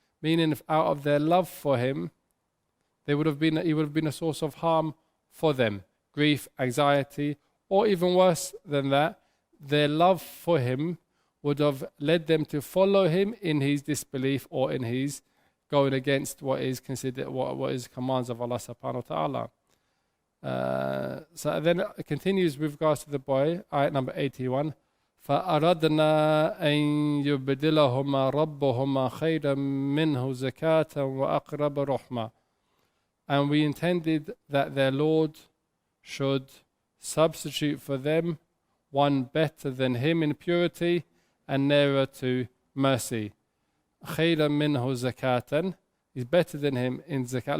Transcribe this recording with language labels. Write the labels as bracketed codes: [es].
[en] Meaning, if out of their love for him, he would have been a source of harm for them, grief, anxiety, or even worse than that, their love for him would have led them to follow him in his disbelief or in his going against what is considered what is commands of Allah subhanahu wa ta'ala. So then it continues with regards to the boy, ayat number 81. [ar] فأردنا أن يبدلهما ربهما خيرا منه زكاة وأقرب رحمة. [en] And we intended that their Lord should substitute for them one better than him in purity and nearer to mercy. [ar] خيرا منه زكاة [en] is better than him in zakat.